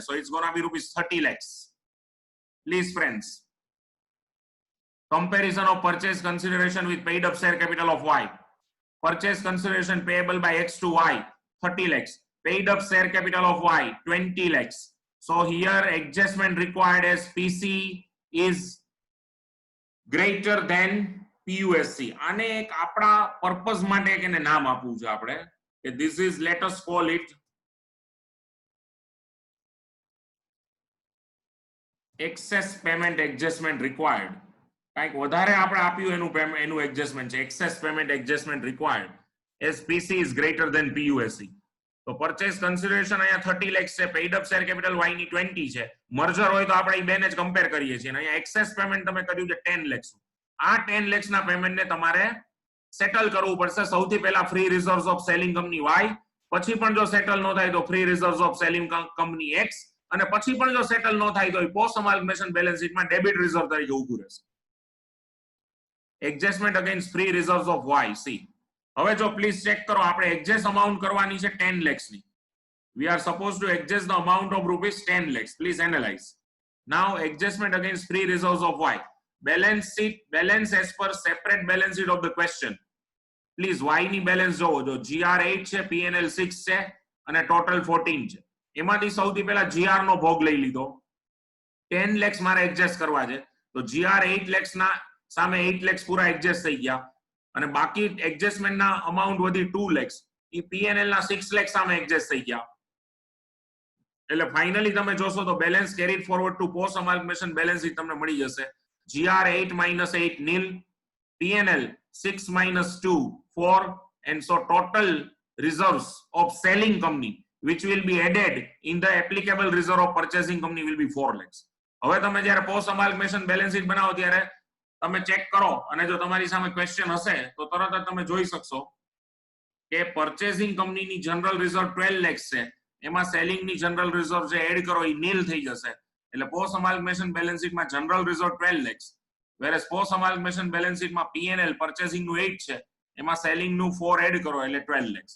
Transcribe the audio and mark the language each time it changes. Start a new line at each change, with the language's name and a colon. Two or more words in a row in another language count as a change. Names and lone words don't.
English: So it's gonna be rupees 30 lakhs. Please friends, comparison of purchase consideration with paid up share capital of Y. Purchase consideration payable by X to Y 30 lakhs. paid up share capital of Y 20 lakhs. So here adjustment required as PC is greater than PUSC.
Gujarati: આને એક આપણા પર્પસ માટે એક એને નામ આપવું છે આપણે કે
English: this is, let us call it excess payment adjustment required.
Gujarati: કાઈક વધારે આપણે આપ્યું એનું એડજસ્ટમેન્ટ છે
English: excess payment adjustment required as PC is greater than PUSC.
Gujarati: તો
English: purchase consideration
Gujarati: અહીંયા 30 lakhs છે,
English: paid up share capital
Gujarati: Y ની 20 છે, મર્જર હોય તો આપણે એ બેને જ કમ્પેર કરીએ છીએ. અહીંયા
English: excess payment
Gujarati: તમે કર્યું છે 10 lakhs. આ 10 lakhs ના પેમેન્ટ ને તમારે સેટલ કરવું પડશે. સૌથી પહેલા
English: free reserves of selling company
Gujarati: Y, પછી પણ જો સેટલ ન થાય તો
English: free reserves of selling company
Gujarati: X, અને પછી પણ જો સેટલ ન થાય તો
English: post amalgamation balance sheetમાં debit reserve
Gujarati: તરીકે ઊભું રહેશે.
English: adjustment against free reserves of Y.
Gujarati: સી હવે જો પ્લીઝ ચેક કરો, આપણે
English: adjust amount
Gujarati: કરવાની છે 10 lakhs ની.
English: We are supposed to adjust the amount of rupees 10 lakhs. Please analyze. Now adjustment against free reserves of Y. Balance sheet, balance as per separate balance sheet of the question.
Gujarati: Please Y ની બેલેન્સ જોવો, જો GR 8 છે, PNL 6 છે અને ટોટલ 14 છે. એમાંથી સૌથી પહેલા GR નો ભોગ લઈ લીધો. 10 lakhs મારે એડજસ્ટ કરવા છે, તો GR 8 lakhs ના સામે 8 lakhs પૂરા એડજસ્ટ થઈ ગયા અને બાકી એડજસ્ટમેન્ટ ના અમાઉન્ટ વધી 2 lakhs. ઈ PNL ના 6 lakhs સામે એડજસ્ટ થઈ ગયા. એટલે ફાઇનલી તમે જોશો તો
English: balance carried forward to post amalgamation balance sheet
Gujarati: તમને મળી જશે.
English: GR 8 minus 8 nil, PNL 6 minus 2 4, and so total reserves of selling company which will be added in the applicable reserve of purchasing company will be 4 lakhs.
Gujarati: હવે તમે જ્યારે
English: post amalgamation balance sheet
Gujarati: બનાવો ત્યારે તમે ચેક કરો અને જો તમારી સામે ક્વેશ્ચન હશે તો તરત જ તમે જોઈ શકશો કે
English: purchasing companyની general reserve
Gujarati: 12 lakhs છે, એમાં સેલિંગ ની
English: general reserve
Gujarati: જે એડ કરો એ નીલ થઈ જશે. એટલે
English: post amalgamation balance sheetમાં general reserve
Gujarati: 12 lakhs, whereas
English: post amalgamation balance sheetમાં
Gujarati: PNL પર્ચેસિંગ નું 8 છે, એમાં સેલિંગ નું 4 એડ કરો એટલે 12 lakhs.